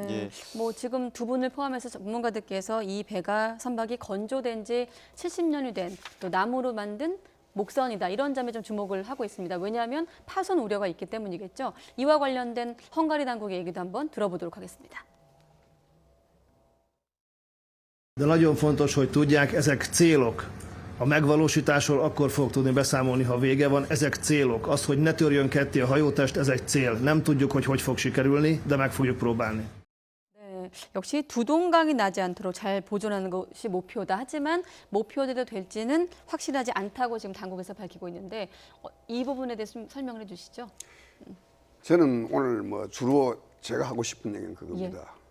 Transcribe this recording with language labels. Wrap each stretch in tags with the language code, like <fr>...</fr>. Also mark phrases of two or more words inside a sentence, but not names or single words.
<ko>예. 뭐 지금 두 분을 포함해서 전문가들께서 이 배가 선박이 건조된 지 70년이 된 또 나무로 만든 목선이다. 이런 점에 좀 주목을 하고 있습니다. 왜냐하면 파손 우려가 있기 때문이겠죠. 이와 관련된 헝가리 당국의 얘기도 한번 들어보도록 하겠습니다.</ko> <hu>De nagyon fontos, hogy tudják, ezek célok. A megvalósításról akkor fog tudni beszámolni, ha vége van. Ezek célok. Az, hogy ne törjön ketté a hajótest, ez egy cél. Nem tudjuk, hogy fog sikerülni, de meg fogjuk próbálni.</hu> <ko>네, 역시 두동강이 나지 않도록 잘 보존하는 것이 목표다. 하지만 목표대로 될지는 확실하지 않다고 지금 당국에서 밝히고 있는데 이 부분에 대해서 좀 설명을 해주시죠. 저는 오늘 뭐 주로 제가 하고 싶은 얘기는 그겁니다.</ko>